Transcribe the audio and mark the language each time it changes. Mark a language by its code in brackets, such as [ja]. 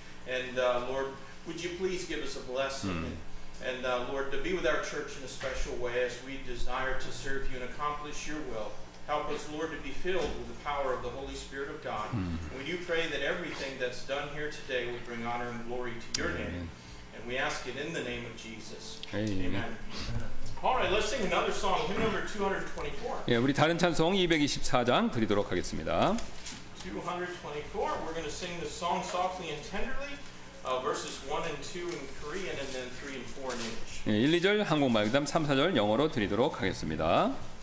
[en] And Lord, would you please give us a blessing and Lord, to be with our church in a special way as we desire to serve you and accomplish your will. Help us, Lord, to be filled with the power of the Holy Spirit of God. We do pray that everything that's done here today will bring honor and glory to your name. And ask it in the name of Jesus. Amen. Amen. All right, let's sing another song, hymn number 224. [ko] 예, 우리 다른 찬송 224장 드리도록 하겠습니다. [en] 224. We're going to sing this song softly and tenderly, verses 1 and 2 in Korean, and then 3 and 4 in English. [ko] 예, 1, 2절 한국말, 그다음 3, 4절 영어로 드리도록 하겠습니다.